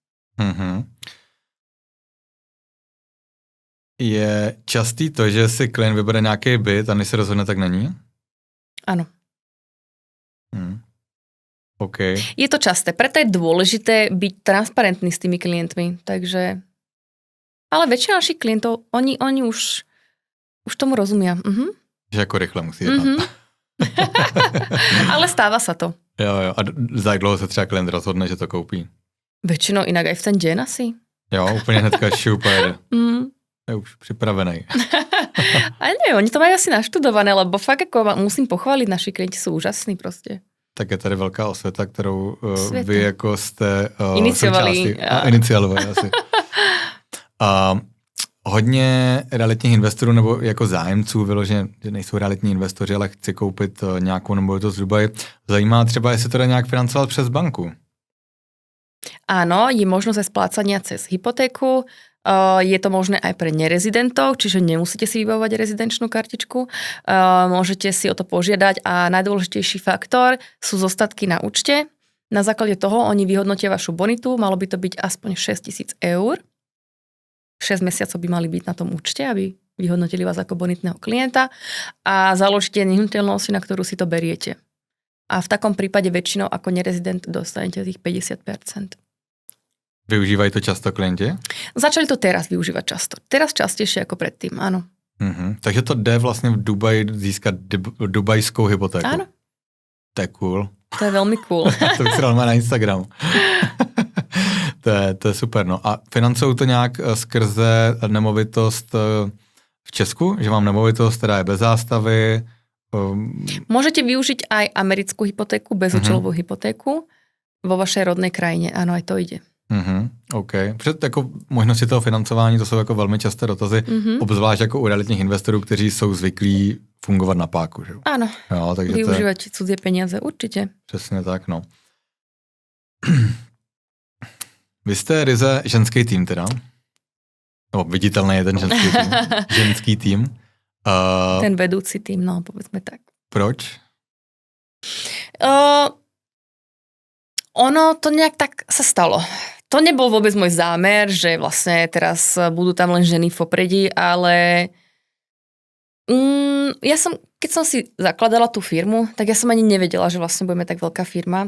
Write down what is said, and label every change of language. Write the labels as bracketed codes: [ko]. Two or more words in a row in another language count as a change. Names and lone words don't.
[cs] Je častý to, že si klient vybere nějaký byt a než se rozhodne, tak není? [sk] Áno. OK. Je to časté, preto je dôležité byť transparentný s tými klientmi, takže ale väčšina našich klientov, oni už tomu rozumia. [cs] Že jako rychle musí jednat. [sk] Ale stáva sa to. [cs] Jo. A za jak dlouho se třeba klient rozhodne, že to koupí? [sk] Väčšinou inak aj v ten deň asi. [cs] Jo, úplně hnedka šupajde. Je už připravený. [sk] Ale nie, oni to majú asi naštudované, lebo fakt ako musím pochváliť, naši klienti sú úžasní proste. [cs] Tak je tady velká osvěta, kterou vy jako jste iniciovali asi. Hodně realitních investorů nebo jako zájemců vyloženě, že nejsou realitní investoři, ale chci koupit nějakou nemovitost v Dubaji. Zajímá třeba, jestli to dá nějak financovat přes banku. [sk] Áno, je možnosť aj splácania cez hypotéku. Je to možné aj pre nerezidentov, čiže nemusíte si vybavovať rezidenčnú kartičku. Môžete si o to požiadať a najdôležitejší faktor sú zostatky na účte. Na základe toho oni vyhodnotia vašu bonitu, malo by to byť aspoň 6 000 eur. 6 mesiacov by mali byť na tom účte, aby vyhodnotili vás ako bonitného klienta a založíte nehnuteľnosť, na ktorú si to beriete. A v takom prípade väčšinou ako nerezident dostanete tých 50%. [cs] Využívají to často klienti? [sk] Začali to teraz využívať často. Teraz častejšie ako predtým, áno. [cs] Takže to jde vlastně v Dubaji získat dubajskou hypotéku. [sk] Áno. To je cool. To je veľmi cool. [cs] To bych si dal na Instagramu. To je super. No. A financují to nějak skrze nemovitost v Česku? Že mám nemovitost, která je bez zástavy? [sk] Môžete využiť aj americkú hypotéku, bezúčelovú hypotéku vo vašej rodnej krajine. Áno, aj to ide. OK. [cs] Před jako možnosti toho financování, to jsou jako velmi časté dotazy, obzvlášť jako u realitních investorů, kteří jsou zvyklí fungovat na páku. Že? [sk] Áno, jo, takže využívať cudzie peniaze, určitě. [cs] Přesně tak, no. Vy jste ryze ženský tým teda? No, viditelný je ten ženský tým. [sk] Ten vedúci tým, no, povedzme tak. [cs] Proč? [sk] Ono to nejak tak sa stalo. To nebol vôbec môj zámer, že vlastne teraz budú tam len ženy v popredí, ale keď som si zakladala tú firmu, tak ja som ani nevedela, že vlastne budeme tak veľká firma.